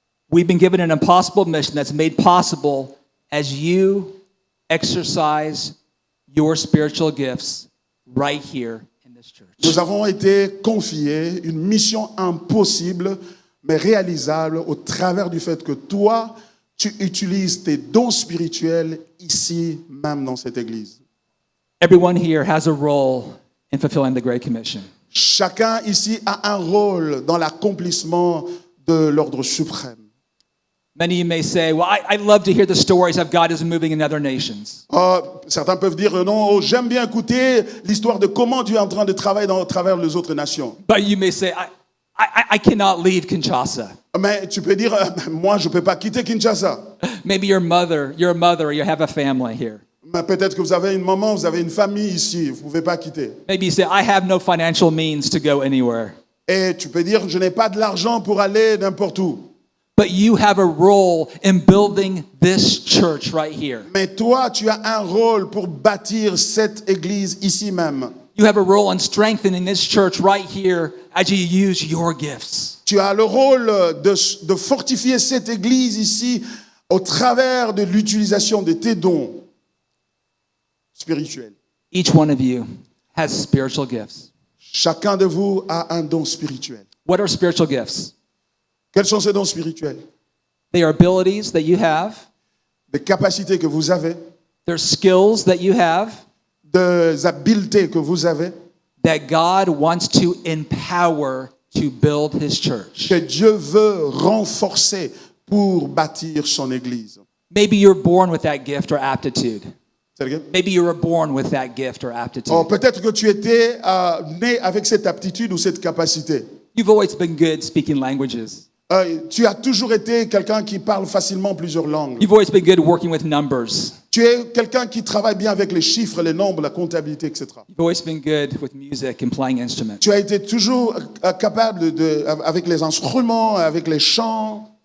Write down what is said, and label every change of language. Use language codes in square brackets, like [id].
[en] we've been given an impossible mission that's made possible as you exercise your spiritual gifts right here in this church. [fr] nous avons été confiés une mission impossible, mais réalisable au travers du fait que toi, tu utilises tes dons spirituels ici, même dans cette église. [en] Everyone here has a role in fulfilling the Great Commission. [fr] Chacun ici a un rôle dans l'accomplissement de l'ordre suprême. [en] Many of you may say, well, I love to hear the stories of God is moving in other nations. [fr] Certains peuvent dire non, j'aime bien écouter l'histoire de comment tu es en train de travailler à travers les autres nations. [en] But you may say, I cannot leave Kinshasa. [fr] Mais tu peux dire, moi je ne peux pas quitter Kinshasa. [en] Maybe you're a mother, or you have a family here. [fr] Mais peut-être que vous avez une maman, vous avez une famille ici, vous ne pouvez pas quitter. [en] Maybe you say, I have no financial means to go anywhere. [fr] Et tu peux dire, je n'ai pas de l'argent pour aller n'importe où. [en] But you have a role in building this church right here. [fr] Mais toi, tu as un rôle pour bâtir cette église ici même. [en] You have a role in strengthening this church right here as you use your gifts. [fr] Tu as le rôle de fortifier cette église ici au travers de l'utilisation de tes dons spirituels. [en] Each one of you has spiritual gifts. [fr] Chacun de vous a un don spirituel. [en] What are spiritual gifts? [fr] Quels sont ces dons spirituels? [en] They are abilities that you have, [fr] Des capacités que vous avez, [en] they're skills that you have [fr] des habiletés que vous avez, [en] that God wants to empower to build his church. [fr] que Dieu veut renforcer pour bâtir son Église. [en] Maybe you're born with that gift or aptitude. [fr] C'est vrai? [en] Maybe you were born with that gift or Oh, aptitude. [fr] peut-être que tu étais né avec cette aptitude ou cette capacité. [en] You've always been good speaking languages. [fr] Tu as toujours été quelqu'un qui parle facilement plusieurs langues. [en] You've always been good working with numbers. [fr] Tu es quelqu'un qui travaille bien avec les chiffres, les nombres, la comptabilité, etc. [en] You've always been good with music and playing instruments. [fr] Tu as été toujours capable avec les instruments, avec les chants,